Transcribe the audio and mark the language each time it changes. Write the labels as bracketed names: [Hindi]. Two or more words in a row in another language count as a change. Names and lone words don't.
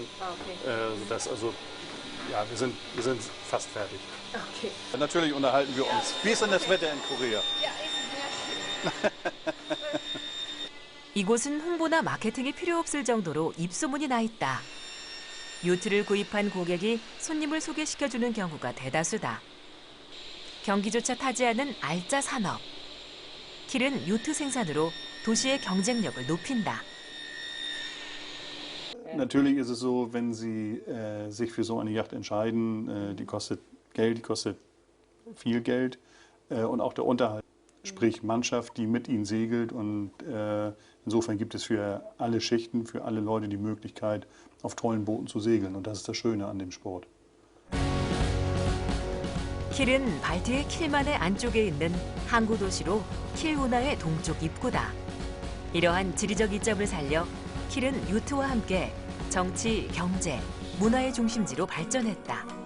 [German] Das also, ja, wir sind fast fertig. Okay. Natürlich unterhalten wir uns. Wie ist denn das Wetter in Korea? Ja, ist sehr schön. [Korean] 이곳은 홍보나 마케팅이 필요 없을 정도로 입소문이 나 있다. 요트를 구입한 고객이 손님을 소개시켜주는 경우가 대다수다. 경기조차 타지 않은 알짜 산업. 킬은 요트 생산으로 도시의 경쟁력을 높인다. [German] Natürlich ist es so, wenn Sie sich für so eine Yacht entscheiden, die kostet Geld, die kostet viel Geld und auch der Unterhalt, sprich Mannschaft, die mit Ihnen segelt und insofern gibt es für alle Schichten, für alle Leute die Möglichkeit, auf tollen Booten zu segeln und das ist das Schöne an dem Sport. [Korean] 킬은 발트해 킬만의 안쪽에 있는 항구 도시로 킬 운하의 동쪽 입구다. 이러한 지리적 이점을 살려 킬은 요트와 함께 정치, 경제, 문화의 중심지로 발전했다.